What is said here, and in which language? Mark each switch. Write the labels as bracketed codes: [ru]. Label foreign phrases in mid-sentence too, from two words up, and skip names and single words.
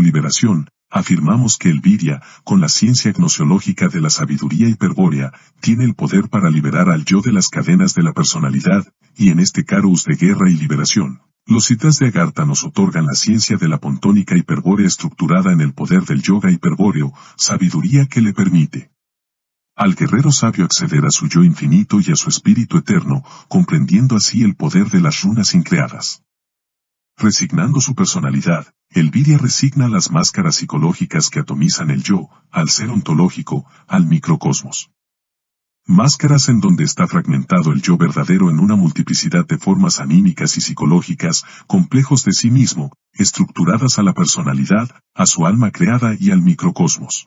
[es] liberación, afirmamos que el Virya, con la ciencia gnosiológica de la sabiduría hiperbórea, tiene el poder para liberar al yo de las cadenas de la personalidad, y en este Kairos de guerra y liberación, los citas de Agartha nos otorgan la ciencia de la pontónica hiperbórea estructurada en el poder del yoga hiperbóreo, sabiduría que le permite al guerrero sabio acceder a su yo infinito y a su espíritu eterno, comprendiendo así el poder de las runas increadas. Resignando su personalidad, el Virya resigna las máscaras psicológicas que atomizan el yo, al ser ontológico, al microcosmos. Máscaras en donde está fragmentado el yo verdadero en una multiplicidad de formas anímicas y psicológicas, complejos de sí mismo, estructuradas a la personalidad, a su alma creada y al microcosmos.